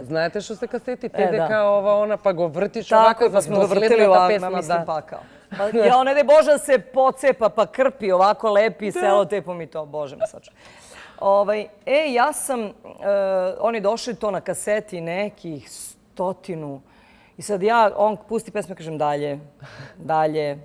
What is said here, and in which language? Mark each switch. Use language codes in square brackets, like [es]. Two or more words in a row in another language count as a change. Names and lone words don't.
[mk] Знаете што се касети? Теде ова, она, па го вртиш овако, [sr] pa smo ga vrtili ovako, mislim pakao. Ja, ne daj Bože da se pocepa pa krpi ovako lepi selotepom i to, Bože me sačuvaj. Ja sam, oni došli to na kaseti nekih 100. I sad on pusti pesme, kažem dalje.